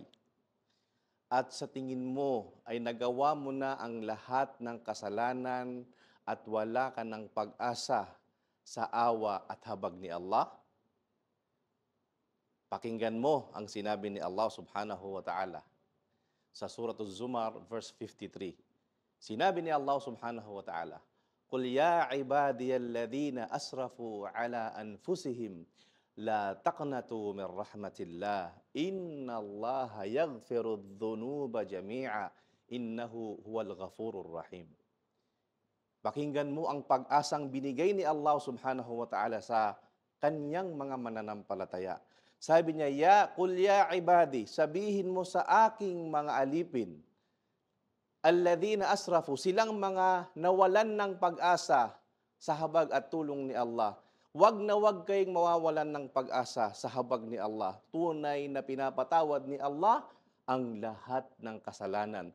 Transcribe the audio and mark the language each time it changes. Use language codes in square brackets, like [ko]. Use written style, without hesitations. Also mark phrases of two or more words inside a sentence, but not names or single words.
[tl] At sa tingin mo ay nagawa mo na ang lahat ng kasalanan at wala ka ng pag-asa sa awa at habag ni Allah? Pakinggan mo ang sinabi ni Allah [ar] سبحانه وتعالى [tl] sa Surah Az-Zumar verse 53. Sinabi ni Allah [ar] سبحانه وتعالى, "قل يا عبادي الذين أسرفوا على أنفسهم لا تقنطوا من رحمة الله إن الله يغفر الذنوب جميعا إنه هو الغفور الرحيم." [tl] Pakinggan mo ang pag-asang binigay ni Allah [ar] سبحانه وتعالى [tl] sa kanyang mga mananampalataya. Sabi niya, [ar] قل يا عبادي, [tl] sabihin mo sa aking mga alipin, [ar] الذين أسرفوا, [tl] silang mga nawalan ng pag-asa sa habag at tulong ni Allah. Wag na wag kayong mawawalan ng pag-asa sa habag ni Allah. Tunay na pinapatawad ni Allah ang lahat ng kasalanan.